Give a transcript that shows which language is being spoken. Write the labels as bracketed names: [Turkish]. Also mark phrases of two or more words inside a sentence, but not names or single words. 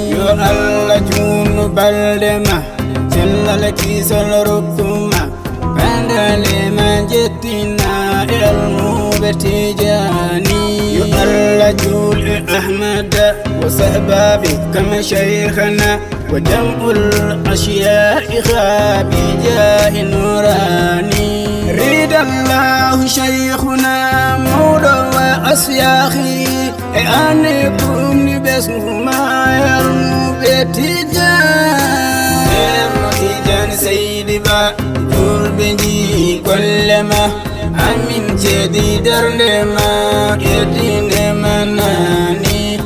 [Fula] Yo Allah juutnu balɗe ma, cellal kisal rokkuma, bandale ma jettina e almuɓe tijani. Yo Allah juul e [Arabic] أحمد وصحبه كما شيخنا وجامع الأشياء خبي جاه نوراني. رضا الله شيخنا مولى وأسياخي، [Fula] e ane kumni besnuma e almuɓe tijani. Ceerno Tijani Seydi Ba, julɓe nji golle ma, amin cedi darnde ma, yeddinde ma nani.